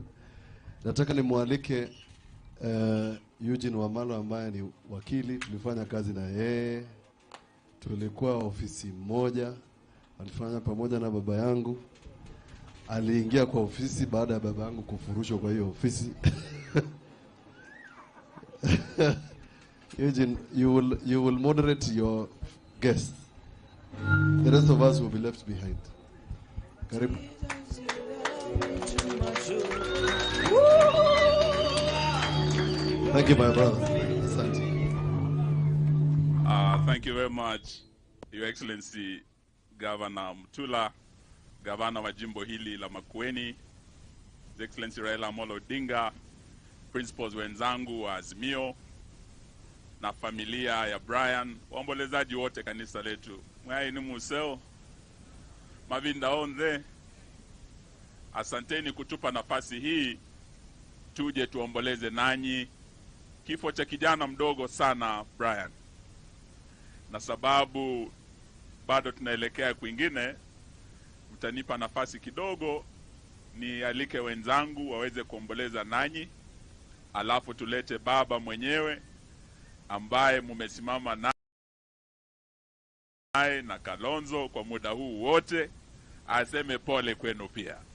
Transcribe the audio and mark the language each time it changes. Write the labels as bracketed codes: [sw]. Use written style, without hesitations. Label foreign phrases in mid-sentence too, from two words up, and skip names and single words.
[sw] Nataka nimwalike Eugene Wamalo ambaye ni wakili. Tulifanya kazi na yeye. Tulikuwa ofisi moja. Alifanya pamoja na baba yangu. Aliingia kwa ofisi baada ya baba yangu kufurushwa kwa hiyo ofisi. Eugene, [en] you will moderate your guests. The rest of us will be left behind. Karibu. Thank you, my brother. Thank you very much, Your Excellency Governor [sw] Mutula, Governor wa jimbo hili la Makueni, [en] His Excellency [sw] Raila Amolo Odinga, principals wenzangu wa Azimio, na familia ya Brian, waombolezaji wote kanisa letu. [kam] Mwai ni museo, mavinda onze, [sw] asanteni kutupa nafasi hii, tuje tuomboleze nanyi kifo cha kijana mdogo sana Brian. Na sababu bado tunaelekea kwingine, mtanipa nafasi kidogo ni alike wenzangu waweze kuomboleza nanyi, alafu tulete baba mwenyewe ambaye mumesimama naye na Kalonzo kwa muda huu wote, aseme pole kwenu pia.